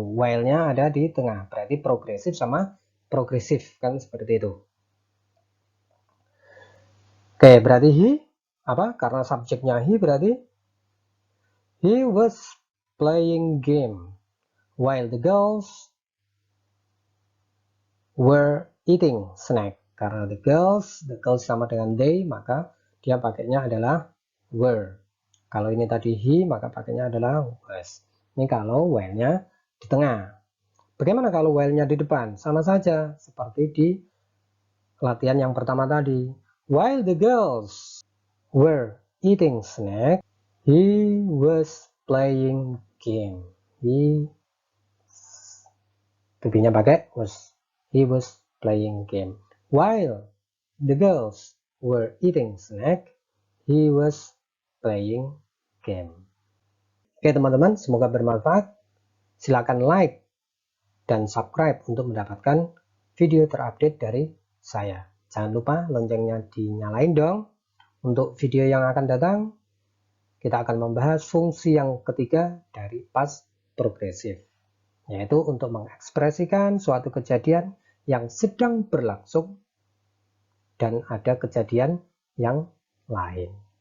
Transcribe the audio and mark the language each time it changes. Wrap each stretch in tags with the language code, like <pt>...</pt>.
<id>While-nya ada di tengah. Berarti progresif sama progresif. Kan seperti itu. Oke, berarti he. Apa? Karena subjeknya he berarti</id> <en>he was playing game while the girls were eating snack.</en> <id>Karena the girls sama dengan they, maka dia pakainya adalah were. Kalau ini tadi he, maka pakainya adalah was. Ini kalau while-nya di tengah. Bagaimana kalau while-nya di depan? Sama saja seperti di latihan yang pertama tadi.</id> <en>While the girls were eating snack, he was playing game.</en> <id>Pipinya pakai was.</id> <en>He was playing game. While the girls were eating snack, he was playing game.</en> <id>Oke teman-teman, semoga bermanfaat. Silakan like dan subscribe untuk mendapatkan video terupdate dari saya. Jangan lupa loncengnya dinyalain dong. Untuk video yang akan datang, kita akan membahas fungsi yang ketiga dari past progresif, yaitu untuk mengekspresikan suatu kejadian yang sedang berlangsung dan ada kejadian yang lain.</id>